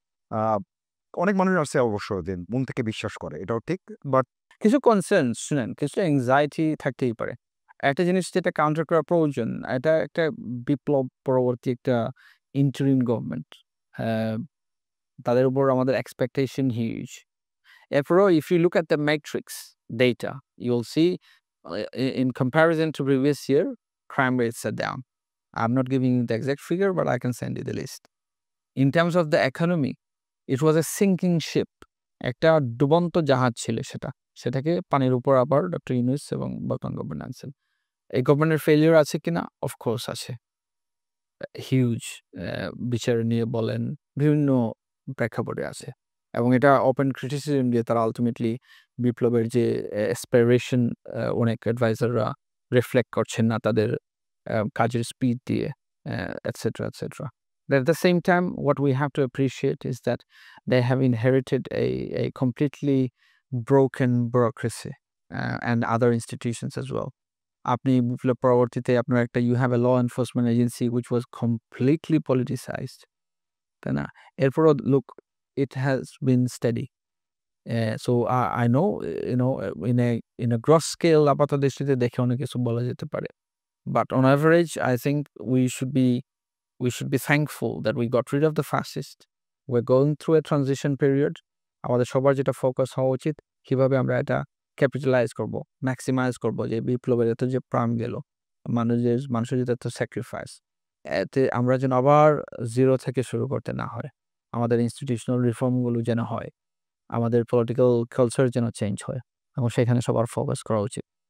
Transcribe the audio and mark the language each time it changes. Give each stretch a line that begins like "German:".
Bangla: আ অনেক মানুষ আছে অবশ্য যে মন থেকে বিশ্বাস করে। এটাও ঠিক। বাট কিছু কনসার্ন শুনেন, কিছু এনক্সাইটি থাকতেই পারে। একটা জিনিস যেটা কাউন্টার করা প্রয়োজন, এটা একটা বিপ্লব পরবর্তী একটা ইন্টারিম গভর্নমেন্ট। হ্যাঁ, তাদের উপর আমাদের এক্সপেকটেশন হিউজ। এরপরেও
English: if you look at the matrix data, you'll see in comparison to previous year, crime rates are down. I'm not giving you the exact figure, but I can send you the list. In terms of the economy, it was a sinking ship.
Bangla: একটা ডুবন্ত জাহাজ ছিল সেটা। সেটাকে পানির উপর আবার doctor Yunus এবং বর্তমান গভর্নমেন্ট আনছেন। এই গভর্নমেন্টের ফেইলিউর আছে কিনা? অফ কোর্স আছে। হিউজ বিচার নিয়ে বলেন, বিভিন্ন প্রেক্ষাপটে আছে। এবং এটা ওপেন ক্রিটিসিজম দিয়ে তারা আল্টিমেটলি বিপ্লবের যে অ্যাসপিরেশন অনেক অ্যাডভাইজাররা রিফ্লেক্ট করছেন না তাদের কাজের স্পিড দিয়ে, etcetera, etcetera.
English: But at the same time, what we have to appreciate is that they have inherited a completely broken bureaucracy and other institutions as well.
Bangla: আপনি বিপ্লব পরবর্তীতে আপনার একটা
English: you have a law enforcement agency which was completely politicized, তাই না?
Bangla: এরপরও
English: look, it has been steady. So I know, you know, in a gross scale
Bangla: আপাতদৃষ্টিতে দেখে অনেক কিছু বলা যেতে পারে।
English: But on average, I think we should be thankful that we got rid of the fascist. We're going through a transition period.
Bangla: আমাদের সবার যেটা ফোকাস হওয়া উচিত, কিভাবে আমরা এটা ক্যাপিটালাইজ করব, ম্যাক্সিমাইজ করব যে বিপ্লবের এত যে প্রাণ গেল, মানুষের যে এত স্যাক্রিফাইস, এতে আমরা যেন আবার জিরো থেকে শুরু করতে না হয়। আমাদের ইনস্টিটিউশনাল রিফর্মগুলো যেন হয়। আমাদের পলিটিক্যাল কালচার যেন চেঞ্জ হয় এবং সেখানে সবার ফোকাস করা উচিত।